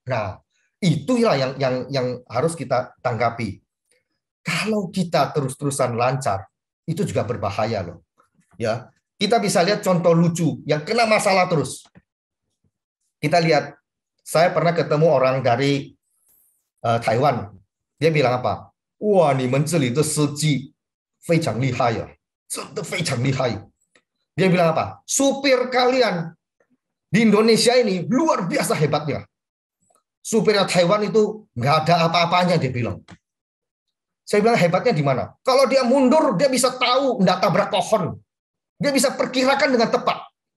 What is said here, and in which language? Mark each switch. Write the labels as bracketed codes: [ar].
[id] Nah, itulah yang harus kita tanggapi. Kalau kita terus-terusan lancar, itu juga berbahaya loh. Ya, kita bisa lihat contoh lucu yang kena masalah terus. Kita lihat, saya pernah ketemu orang dari Taiwan. Dia bilang apa? [zh] Wah, 你们这里的司机非常厉害呀，真的非常厉害. [id] Dia bilang apa? Supir kalian di Indonesia ini luar biasa hebatnya. Supirnya Taiwan itu nggak ada apa-apanya, dia bilang. Saya bilang hebatnya di mana? Kalau dia mundur, dia bisa tahu nggak tabrak pohon. Dia bisa perkirakan dengan tepat.